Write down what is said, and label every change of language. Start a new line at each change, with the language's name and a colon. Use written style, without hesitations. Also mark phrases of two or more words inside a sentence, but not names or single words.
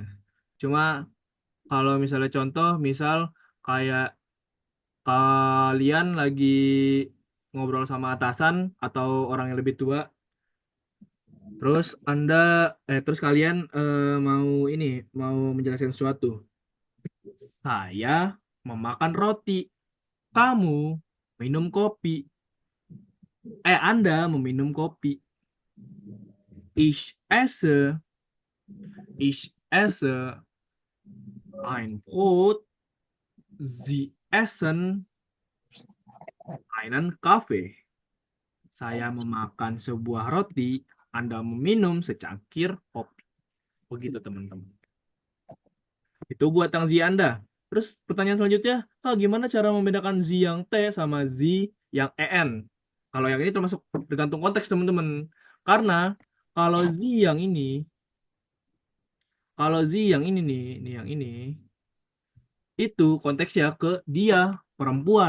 Indonesian: Cuma kalau misalnya contoh, misal kayak kalian lagi ngobrol sama atasan atau orang yang lebih tua, terus terus kalian mau menjelaskan sesuatu. Saya memakan roti, kamu minum kopi. Anda meminum kopi.
German: Ich esse, ich esse ein Brot, Sie essen einen Kaffee.
Indonesian: Saya memakan sebuah roti, Anda meminum secangkir kopi. Begitu teman-teman. Itu buat yang Z Anda. Terus pertanyaan selanjutnya, gimana cara membedakan Z yang T sama Z yang EN? Kalau yang ini termasuk tergantung konteks teman-teman. Karena kalau Z yang ini, kalau Z yang ini nih, yang ini, itu konteksnya ke dia, perempuan.